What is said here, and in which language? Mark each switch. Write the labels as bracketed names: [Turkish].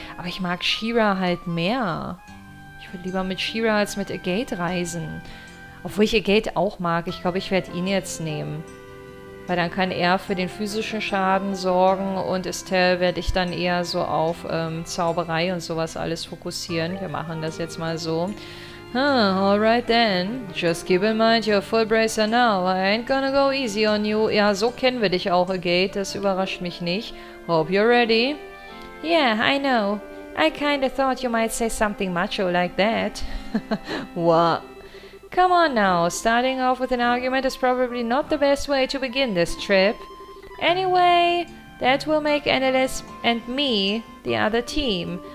[German] Aber ich mag Shira halt mehr. Ich würde lieber mit Shira als mit Agate reisen. Obwohl ich Agate auch mag. Ich glaube, ich werde ihn jetzt nehmen. Weil dann kann er für den physischen Schaden sorgen und Estelle werde ich dann eher so auf Zauberei und sowas alles fokussieren. Wir machen das jetzt mal so. [English] Alright then. Just keep in mind you're full bracer now. I ain't gonna go easy on you. [German] Ja, so kennen wir dich auch, Agate. Das überrascht mich nicht. [English] Hope you're ready. Yeah, I know. I kinda thought you might say something macho like that. What? Come on now. Starting off with an argument is probably not the best way to begin this trip. Anyway, that will make Annelies and me the other team.